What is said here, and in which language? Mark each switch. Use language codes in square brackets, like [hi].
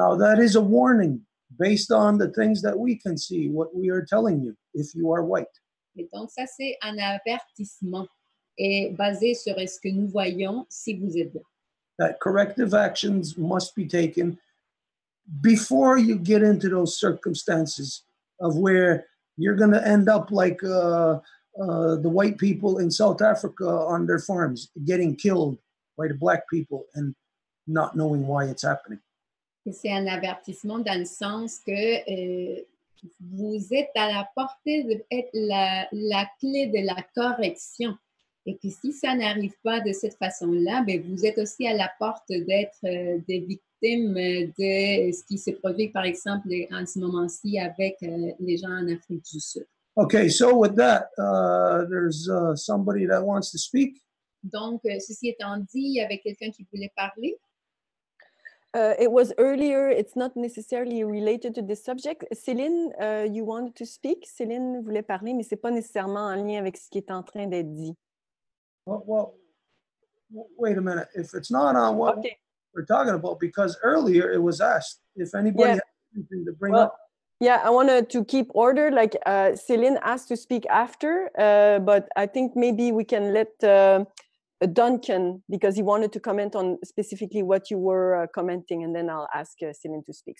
[en] Now, that is a warning based on the things that we can see, what we are telling you, if you are white. [fr] Et donc, ça, c'est un avertissement et basé sur ce que nous voyons si vous êtes blanc. [en] That corrective actions must be taken before you get into those circumstances of where you're going to end up like the white people in South Africa on their farms getting killed by the black people and not knowing why it's happening. [fr] Et c'est un avertissement dans le sens que vous êtes à la portée d'être la clé de la correction. Et que si ça n'arrive pas de cette façon-là, ben vous êtes aussi à la porte d'être des victimes de ce qui se produit, par exemple, en ce moment-ci avec les gens en Afrique du Sud. [en] Okay, so with that, there's somebody that wants to speak. [fr] Donc, ceci étant dit, il y avait quelqu'un qui voulait parler. [en] It was earlier, it's not necessarily related to this subject. Céline, you wanted to speak? [fr] Céline voulait parler, mais ce n'est pas nécessairement en lien avec ce qui est en train d'être dit. [en] Well, wait a minute. If it's not on what we're talking about, because earlier it was asked if anybody has anything to bring up. Yeah, I wanted to keep order. Like Céline asked to speak after, but I think maybe we can let Duncan, because he wanted to comment on specifically what you were commenting, and then I'll ask Céline to speak.